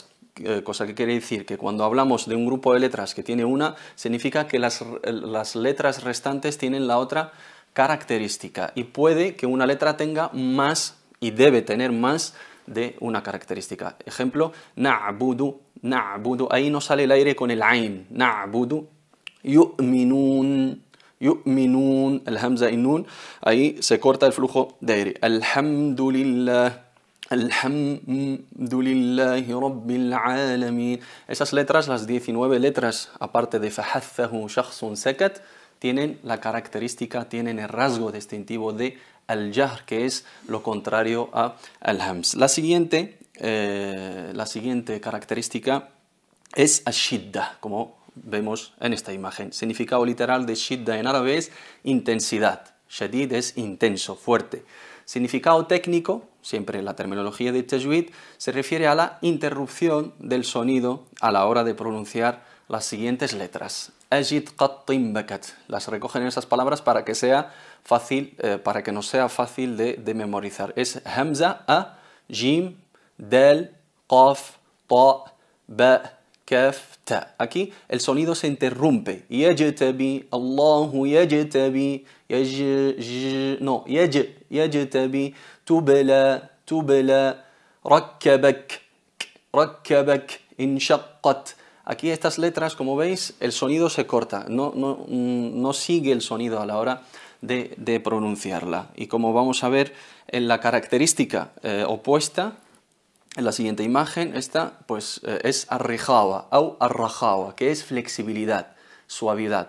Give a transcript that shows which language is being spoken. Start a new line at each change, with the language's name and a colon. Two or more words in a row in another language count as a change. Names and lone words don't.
Spanish: Cosa que quiere decir que cuando hablamos de un grupo de letras que tiene una, significa que las letras restantes tienen la otra característica, y puede que una letra tenga más y debe tener más de una característica. Ejemplo,
Arabic: نعبد، نعبد,
Spanish: ahí no sale el aire con el ain,
Arabic: نعبد، يؤمنون، يؤمنون,
Spanish: el hamza y nun, ahí se corta el flujo de aire.
Arabic: الحمد لله، الحمد لله رب العالمين.
Spanish: Esas letras, las 19 letras, aparte de
Arabic: فحثه شخص سكت,
Spanish: tienen la característica, tienen el rasgo distintivo de al-jahr, que es lo contrario a al-hams. La siguiente característica es ash-shidda, como vemos en esta imagen. Significado literal de shidda en árabe es intensidad. Shadid es intenso, fuerte. Significado técnico, siempre en la terminología de tajwid, se refiere a la interrupción del sonido a la hora de pronunciar las siguientes letras.
Arabic: أجد قطٍ بكت.
Spanish: Las recogen esas palabras para que sea fácil, para que no sea fácil de memorizar. Es hamza, a, jim, dal, qaf, ta, ba, kaf, ta. Aquí el sonido se interrumpe.
Arabic: يجتبي، الله يجتبي، يجتبي، تبالا، تبالا، ركبك، ركبك، انشقت.
Spanish: Aquí estas letras, como veis, el sonido se corta, no sigue el sonido a la hora de pronunciarla. Y como vamos a ver en la característica opuesta, en la siguiente imagen, esta pues, es arrijawa o arrajawa, que es flexibilidad, suavidad.